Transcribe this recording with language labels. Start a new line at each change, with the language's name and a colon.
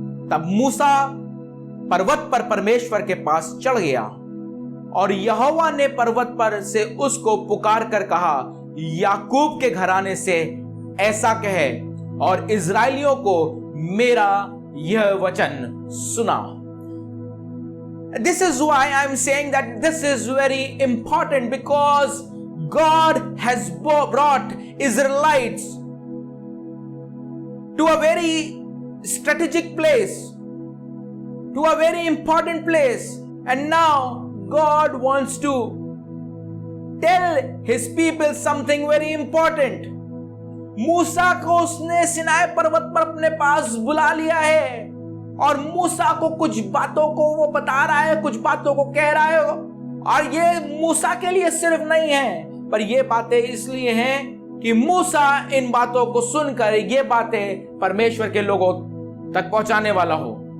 Hindi: तब मूसा पर्वत पर परमेश्वर के पास चढ़ गया और यहोवा ने पर्वत पर से उसको पुकार कर कहा, याकूब के घराने से ऐसा कहे और इजराइलियों को मेरा यह वचन सुना।
English: This is why I am saying that this is very important, because God has brought Israelites to a very strategic place, to a very important place, and now God wants to tell his people something very important.
Hindi: मूसा को उसने सिनाई पर्वत पर अपने पास बुला लिया है और मूसा को कुछ बातों को वो बता रहा है, कुछ बातों को कह रहा है। और ये मूसा के लिए सिर्फ नहीं है, पर ये बातें इसलिए हैं कि मूसा इन बातों को सुनकर ये बातें परमेश्वर के लोगों तक पहुंचाने वाला हो।